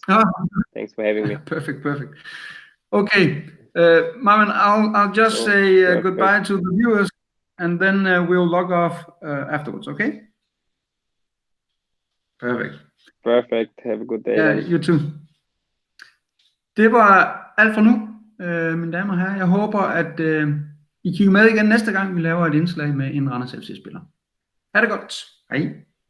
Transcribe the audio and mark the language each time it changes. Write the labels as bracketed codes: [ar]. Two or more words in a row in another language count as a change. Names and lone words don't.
[en] Thanks for having me. Perfect. Okay, Marvin, I'll just say goodbye to the viewers, and then we'll log off afterwards. Okay. Perfect. Have a good day. Yeah, you too. [da] Det var alt for nu, mine damer og herrer. Jeg håber, at I kigger med igen næste gang, vi laver et indslag med en Randers FC-spiller. Ha' det godt. Hej.